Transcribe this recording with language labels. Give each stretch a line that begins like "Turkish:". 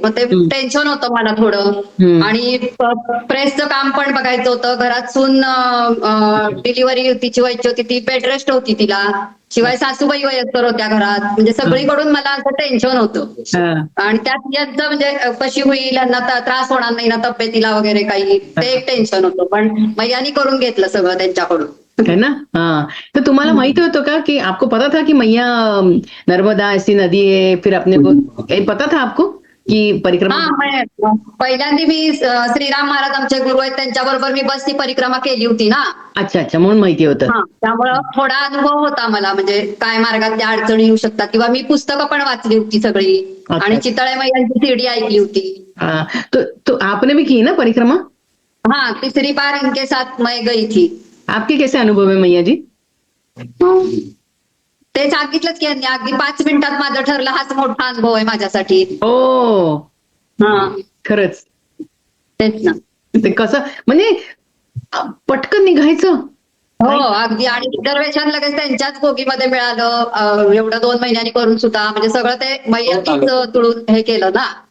Marathi: मग ते टेन्शन होतं मला थोडं. आणि प्रेसचं काम पण बघायचं होतं, घरात सून डिलिव्हरी तिची व्हायची होती, ती बेड रेस्ट होती तिला, शिवाय सासूबाई वयस्कर होत्या घरात, म्हणजे सगळीकडून मला असं टेन्शन होतं. हा. आणि त्यात यांचं म्हणजे कशी होईल, यांना त्रास होणार नाही ना तब्येतीला वगैरे काही, ते एक टेन्शन होतं. पण मैयानी करून घेतलं सगळं त्यांच्याकडून.
Hindi: है ना, हाँ.
Marathi: तो तुम्हाला माहिती होतं का
Hindi: कि आपको पता था कि मैया नर्मदा ऐसी नदी है, फिर अपने को पता था आपको कि परिक्रमा?
Marathi: हा, पहिल्यांदा मी श्रीराम महाराज आमचे गुरु आहेत त्यांच्याबरोबर मी बसची परिक्रमा केली होती ना.
Hindi: अच्छा अच्छा,
Marathi: म्हणून माहिती होतं. हा, त्यामुळं थोडा अनुभव होता मला, म्हणजे काय मार्गातल्या अडचणी येऊ शकतात, किंवा मी पुस्तकं पण वाचली होती सगळी, आणि चितळे मैयांची सीडी ऐकली होती.
Hindi: हाँ, तो आपने भी की ना परिक्रमा? हाँ, 3री बार इनके साथ मैं गई थी. आपके कैसे अनुभव है मैया जी?
Marathi: ते सांगितलंच की यांनी, अगदी 5 मिनिटात माझं ठरलं, हाच मोठा अनुभव आहे माझ्यासाठी. ओ, हा, खरंच. तेच ना. ते कसं म्हणजे पटकन निघायचं. हो, अगदी. आणि रिझर्वेशन लगेच त्यांच्याच बोगीमध्ये मिळालं, एवढं 2 महिन्यांनी करून सुद्धा, म्हणजे सगळं ते मैयांनीच तुळून हे केलं ना.